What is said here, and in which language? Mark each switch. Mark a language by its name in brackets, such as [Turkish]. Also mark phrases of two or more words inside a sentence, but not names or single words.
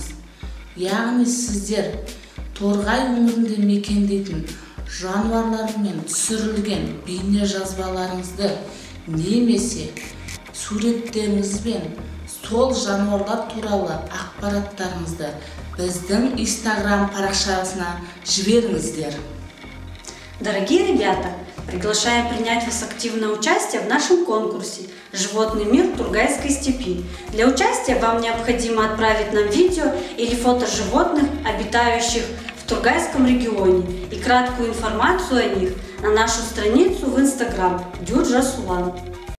[Kazakh] Яғни сіздер Торғай өңірінде мекендейтін жануарлармен түсірілген бейне жазбаларыңызды немесе суреттеріңізбен сол жануарлар туралы ақпараттарыңызды біздің Instagram парақшасына жіберіңіздер. [Russian] Дорогие ребята, приглашаем принять вас активное участие в нашем конкурсе «Животный мир Тургайской степи». Для участия вам необходимо отправить нам видео или фото животных, обитающих в Тургайском регионе, и краткую информацию о них на нашу страницу в Instagram Дюрджа Сулан.